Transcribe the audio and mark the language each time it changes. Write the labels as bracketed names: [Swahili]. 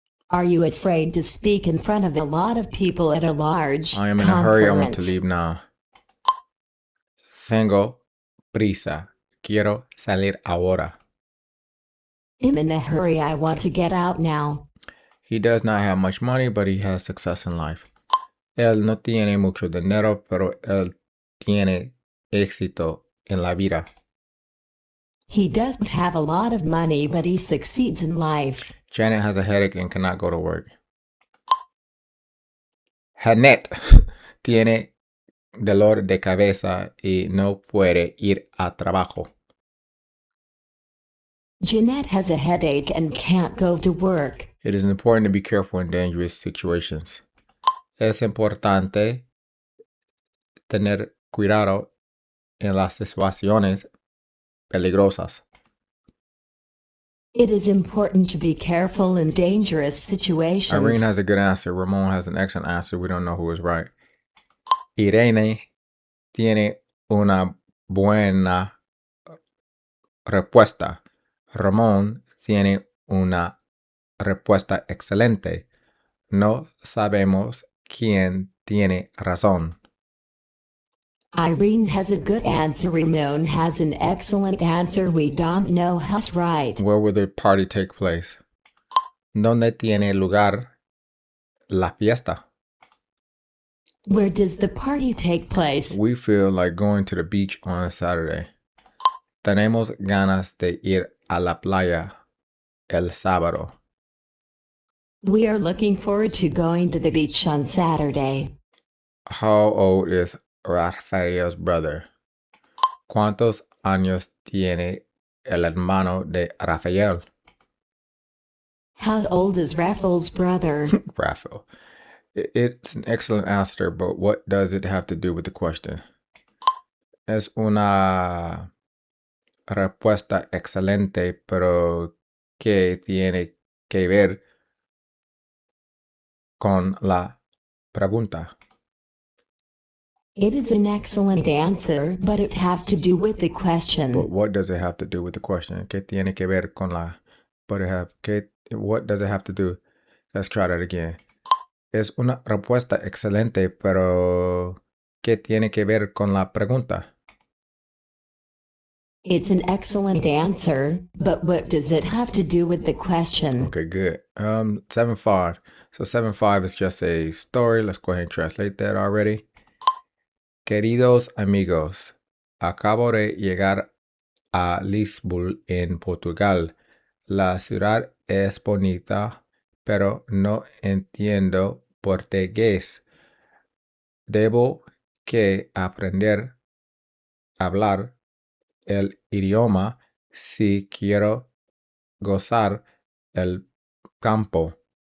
[English] Are you afraid to speak in front of a lot of people at a large conference? I am in a hurry. I want to leave now. [Spanish] Tengo prisa. Quiero salir ahora. [English] I'm in a hurry. I want to get out now. He does not have much money, but he has success in life. [Spanish] Él no tiene mucho dinero, pero él tiene éxito en la vida. [English] He doesn't have a lot of money, but he succeeds in life. Janet has a headache and cannot go to work. [Spanish] Janet tiene dolor de cabeza y no puede ir a trabajo. [English] Jeanette has a headache and can't go to work. It is important to be careful in dangerous situations. [Spanish] Es importante tener cuidado en las situaciones peligrosas. [English] It is important to be careful in dangerous situations. Irene has a good answer. Ramon has an excellent answer. We don't know who is right. [Spanish] Irene tiene una buena respuesta. Ramón tiene una respuesta excelente. No sabemos quién tiene razón. [English] Irene has a good answer. Ramon has an excellent answer. We don't know who's right. Where will the party take place? [Spanish] ¿Dónde tiene lugar la fiesta? [English] Where does the party take place? We feel like going to the beach on a Saturday. [Spanish] Tenemos ganas de ir a la playa el sábado. [English] We are looking forward to going to the beach on Saturday. How old is Rafael's brother? [Spanish] ¿Cuántos años tiene el hermano de Rafael? [English] How old is Raphael's brother? Rafael. It's an excellent answer, but what does it have to do with the question? [Spanish] Es una respuesta excelente, pero ¿qué tiene que ver con la pregunta? [English] It is an excellent answer, but it has to do with the question. But what does it have to do with the question? [Spanish] ¿Qué tiene que ver con la? [English] What does it have to do? Let's try that again. [Spanish] Es una respuesta excelente, pero ¿qué tiene que ver con la pregunta? [English] It's an excellent answer, but what does it have to do with the question? Okay, good. 7-5. So 7-5 is just a story. Let's go ahead and translate that already. [Spanish] Queridos amigos, acabo de llegar a Lisboa en Portugal. La ciudad es bonita, pero no entiendo portugués. Debo que aprender a hablar el idioma si quiero gozar el campo.